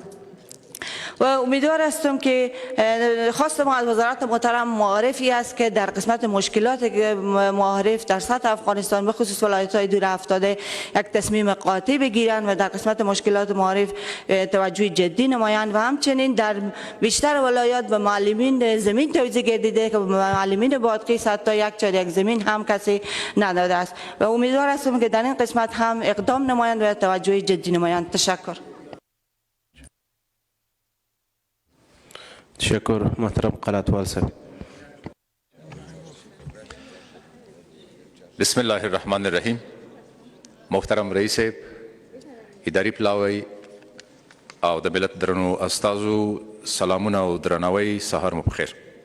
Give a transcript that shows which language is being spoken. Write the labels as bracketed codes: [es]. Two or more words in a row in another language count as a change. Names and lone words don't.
[fa] و امیدوار هستم که خواست ما از وزارت محترم معارفی است که در قسمت مشکلات معارف در سطح افغانستان به خصوص ولایت‌های دور افتاده یک تصمیم قاطع بگیرند و در قسمت مشکلات معارف توجه جدی نمایند و همچنین در بیشتر ولایات به معلمین زمین توزیع گردیده که معلمین بادغیس حتی یک چهار زمین هم کسی نداده است و امیدوار هستم که در این قسمت هم اقدام نمایند و توجه جدی نمایند. تشکر. تشکر. محترم قلعتوال صاحب. [ar] بسم الله الرحمن الرحیم. [ps] محترم رئیس اداري پلاوی او د ملت درنو استازو سلامونه او درناوی سهار مو بخیر.